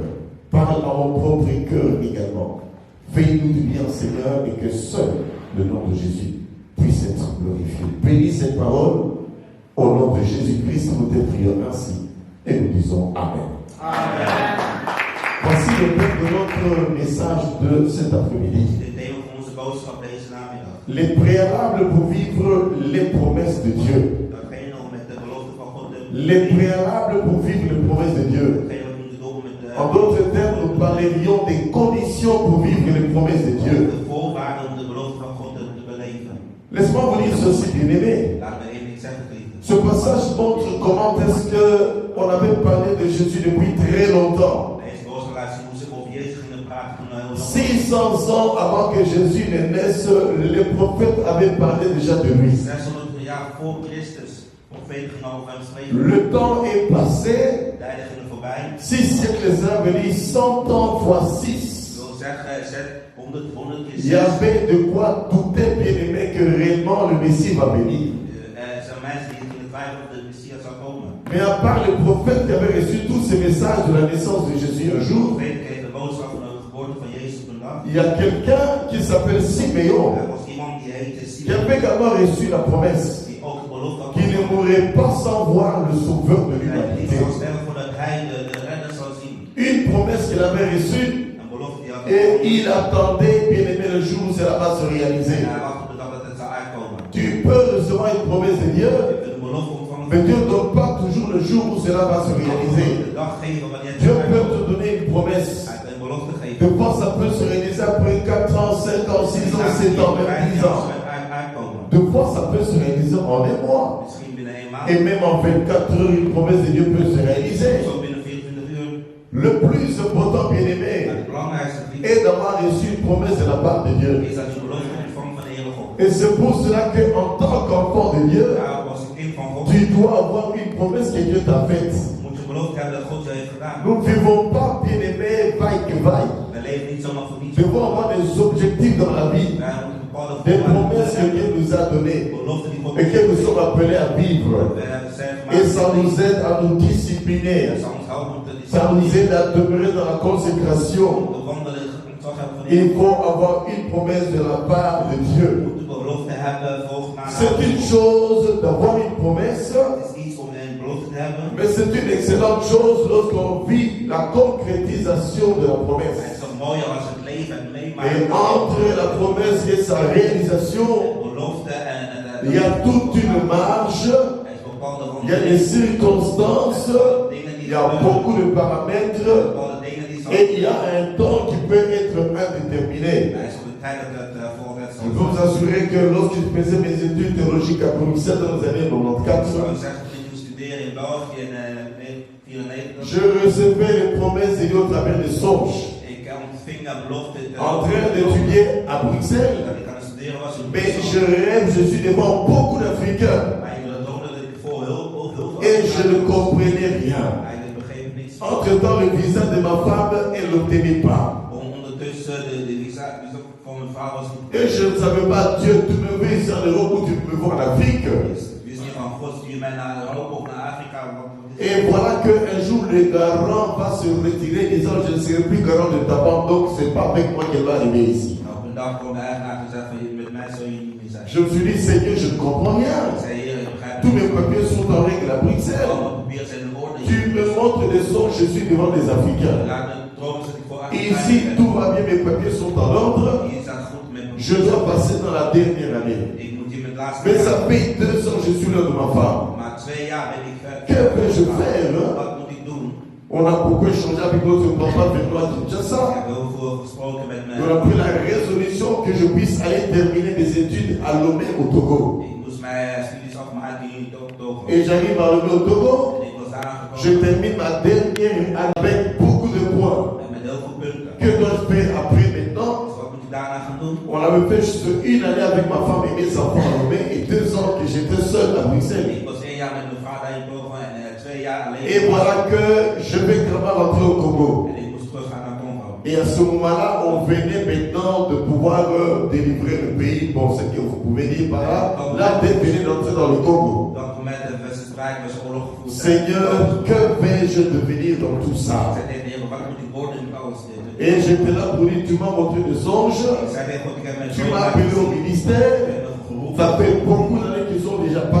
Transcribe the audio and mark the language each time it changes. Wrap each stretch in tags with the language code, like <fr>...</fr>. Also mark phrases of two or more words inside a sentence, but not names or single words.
<fr>Parle à mon propre cœur également. Fais-nous du bien, Seigneur, et que seul le nom de Jésus puisse bénis cette parole. Au nom de Jésus-Christ, nous te prions ainsi et nous disons Amen. Amen. Voici le thème de notre message de cet après-midi.</fr> <nl>Dit thema van onze boodschap deze namiddag.</nl> <fr>Les préalables pour vivre les promesses de Dieu.</fr> <nl>Datgene om met de belofte van God te</nl> <fr>Les préalables pour vivre les promesses de Dieu.</fr> <nl>Datgene wat we moeten doen met de,</nl> <fr>En d'autres termes, nous parlerions des conditions pour vivre les promesses de Dieu.</fr> <nl>de voorwaarden om de belofte van God te beleven.</nl> <fr>Laisse-moi vous dire ceci, bien-aimé.</fr> <nl>Laat me even iets zeggen, geliefden.</nl> <fr>Ce passage montre comment est-ce qu'on avait parlé de Jésus depuis très longtemps.</fr> <nl>Deze boodschap laat zien hoe ze over Jezus gingen praten toen hij heel lang</nl> <fr>600 ans avant que Jésus ne naisse, les prophètes avaient parlé déjà de lui.</fr> <nl>600 jaar voor Christus. Profeten gingen over hem spreken.</nl> <fr>Le temps est passé.</fr> <nl>Tijden gingen voorbij.</nl> <fr>6 siècles à venir, 100 ans fois 6.</fr> <nl>Ik wil zeggen, 100 keer 6.</nl> <fr>Il y avait de quoi douter, bien-aimé, que réellement le Messie va venir.</fr> <nl>Er zijn mensen die gingen twijfelen of de Messias zou komen.</nl> <fr>Mais à part les prophètes qui avaient reçu tous ces messages de la naissance de Jésus un jour,</fr> <nl>Profeten kregen de boodschap van de geboorte van Jezus op een dag.</nl> <fr>il y a quelqu'un qui s'appelle Siméon,</fr> <nl>Er was iemand die heette</nl> <fr>qui Simon, avait également reçu la promesse,</fr> <nl>die ook de belofte had</nl> <fr>qui ne mourrait pas sans voir le sauveur de</fr> <nl>Hij niet</nl> <fr>l'humanité.</fr> <nl>zou sterven voordat hij de redder zou zien.</nl> <fr>Une promesse qu'il avait reçue,</fr> <nl>Een belofte die had</nl> <fr>et</fr> <nl>gekregen.</nl> <fr>il attendait, bien aimé, le jour où cela va se réaliser.</fr> <nl>En hij wachtte op de dag dat het zou uitkomen.</nl> <fr>Tu peux recevoir une promesse de Dieu,</fr> <nl>Je kunt een belofte ontvangen.</nl> <fr>mais Dieu ne donne pas toujours le jour où cela va se réaliser.</fr> <nl>De dag geven wanneer het</nl> <fr>Dieu</fr> <nl>zou</nl> <fr>peut te</fr> <nl>uitkomen.</nl> <fr>donner une promesse.</fr> <nl>Hij kan een belofte geven.</nl> <fr>Des fois, ça peut se réaliser après 4 ans, 5 ans, 6 ans, 7 ans, même 10 ans.</fr> <nl>Uitkomen.</nl> <fr>Des fois, ça peut se réaliser en un mois.</fr> <nl>Misschien binnen 1 maand.</nl> <fr>Et même en 24 heures, une promesse de Dieu peut se réaliser.</fr> <nl>Zo binnen 24 uur.</nl> <fr>Le plus important, bien</fr> <nl>Maar</nl> <fr>aimé,</fr> <nl>het belangrijkste</nl> <fr>est d'avoir reçu une promesse de la part de Dieu.</fr> <nl>is dat je belofte ontvangt van de Heere God.</nl> <fr>Et c'est pour cela qu'en tant qu'enfant de Dieu,</fr> <nl>Daarom als een kind van God</nl> <fr>tu dois avoir une promesse que Dieu t'a faite.</fr> <nl>moet je belofte hebben dat God je heeft gedaan.</nl> <fr>Nous ne vivons pas, bien aimé, vaille que vaille.</fr> <nl>We leven niet zomaar voor niets.</nl> <fr>Nous devons avoir des objectifs dans la vie,</fr> <nl>Wij moeten bepaalde</nl> <fr>des</fr> <nl>voorwaarden</nl> <fr>promesses que Dieu nous a données</fr> <nl>beloften die God</nl> <fr>et que nous sommes appelés à vivre.</fr> <nl>We zijn</nl> <fr>Et</fr> <nl>gemaakt.</nl> <fr>ça nous aide à nous discipliner.</fr> <nl>Dat zal ons helpen om te</nl> <fr>Ça nous aide à demeurer dans la consécration.</fr> <nl>om te wandelen in het ontzag hebben van de</nl> <fr>Il</fr> <nl>Heer.</nl> <fr>faut avoir une promesse de la part de Dieu.</fr> <nl>We moeten belofte hebben volgens</nl> <fr>C'est une chose d'avoir une promesse,</fr> <nl>Het is iets om een belofte te hebben.</nl> <fr>mais c'est une excellente chose lorsqu'on vit la concrétisation de la</fr> <nl>Het</nl> <fr>promesse.</fr> <nl>is zo mooi als het leven en</nl> <fr>Et</fr> <nl>meemaken.</nl> <fr>entre la promesse et sa réalisation,</fr> <nl>Belofte en</nl> <fr>il y a toute une marge,</fr> <nl>er is bepaalde</nl> <fr>il y a des circonstances,</fr> <nl>dingen die</nl> <fr>il y a beaucoup de paramètres,</fr> <nl>bepaalde dingen die zo.</nl> <fr>et il y a un temps qui peut être indéterminé.</fr> <nl>Er is op de tijd dat het voorzet</nl> <fr>Je peux vous assurer que lorsque je faisais mes études théologiques à Bruxelles dans les années 94,</fr> <nl>zeggen dat ik studeren in België in 1994.</nl> <fr>je recevais les promesses de Dieu au travers des songes.</fr> <nl>Ik ontving een belofte</nl> <fr>En train d'étudier à Bruxelles,</fr> <nl>dat ik aan het studeren was in</nl> <fr>mais je rêve, je suis devant beaucoup d'Africains</fr> <nl>Maar ik droomde dat ik voor heel veel</nl> <fr>et je ne comprenais rien.</fr> <nl>Eigenlijk begreep ik niets.</nl> <fr>Entre-temps, le visa de ma femme, elle ne l'obtenait pas.</fr> <nl>Ondertussen de visa van mijn vrouw was niet.</nl> <fr>Et je ne savais pas, Dieu, tu me veux ici en Europe ou tu me veux en Afrique.</fr> <nl>Ik wist niet van God stuur mij naar Europa of naar Afrika.</nl> <fr>Et voilà qu'un jour, le garant va se retirer disant, je ne serai plus garant de ta banque, donc c'est pas avec moi qu'elle va arriver ici.</fr> <nl>Op een dag kwam de eigenaar en zei van met mij zou je niet meer zijn.</nl> <fr>Je me suis dit, Seigneur, je ne comprends rien.</fr> <nl>Ik zei, Heer, ik begrijp</nl> <fr>Tous</fr> <nl>niet.</nl> <fr>mes papiers sont en règle à Bruxelles.</fr> <nl>Alle papieren zijn in orde.</nl> <fr>Tu me montres des songes, je suis devant des Africains.</fr> <nl>Laat me dromen dat ik voor</nl> <fr>Et</fr> <nl>Afrika</nl> <fr>ici,</fr> <nl>ben.</nl> <fr>tout va bien, mes papiers sont en ordre.</fr> <nl>Hier staat goed met me.</nl> <fr>Je dois passer dans la dernière année.</fr> <nl>Ik moet hier met het laatste</nl> <fr>Mais</fr> <nl>jaar.</nl> <fr>ça fait 2 ans que je suis là de ma femme.</fr> <nl>Maar 2 jaar ben ik ver.</nl> <fr>Que vais-je faire?</fr> <nl>Wat moet ik doen?</nl> <fr>On a beaucoup échangé avec notre papa Benoît</fr> <nl>Ik</nl> <fr>Kinshasa.</fr> <nl>heb heel veel gesproken met</nl> <fr>On a</fr> <nl>me.</nl> <fr>pris la résolution que je puisse aller terminer mes études à Lomé au Togo.</fr> <nl>Ik moest mijn studies afmaken in Togo.</nl> <fr>Et j'arrive à Lomé au Togo.</fr> <nl>En ik was daar</nl> <fr>Je</fr> <nl>aangekomen</nl> <fr>termine ma dernière année avec beaucoup de points.</fr> <nl>en met heel veel punten.</nl> <fr>Que dois-je faire après maintenant?</fr> <nl>Dus wat moet ik daarna gaan doen?</nl> <fr>On avait fait juste une année avec ma femme et mes enfants à Lomé et 2 ans que j'étais seul à Bruxelles.</fr> <nl>Ik was 1 jaar met mijn vader in Togo en 2 jaar alleen.</nl> <fr>Et voilà que je vais vraiment rentrer au Congo.</fr> <nl>En ik moest terug gaan naar Congo.</nl> <fr>Et à ce moment-là, on venait maintenant de pouvoir délivrer le pays. Bon, ce que vous pouvez dire par là. Là, dès que venez d'entrer dans le Congo.</fr> <nl>Op dat moment was het sprake, was oorlog gevoerd.</nl> <fr>Seigneur, que vais-je devenir dans tout</fr> <nl>Ik</nl> <fr>ça?</fr> <nl>zei tegen de Heer, wat moet ik worden in alles dit?</nl> <fr>Et j'étais là pour dire, tu m'as montré des songes.</fr> <nl>Ik zei tegen God, ik heb mijn</nl> <fr>Tu m'as appelé au ministère. Ça fait beaucoup d'années qu'ils sont</fr>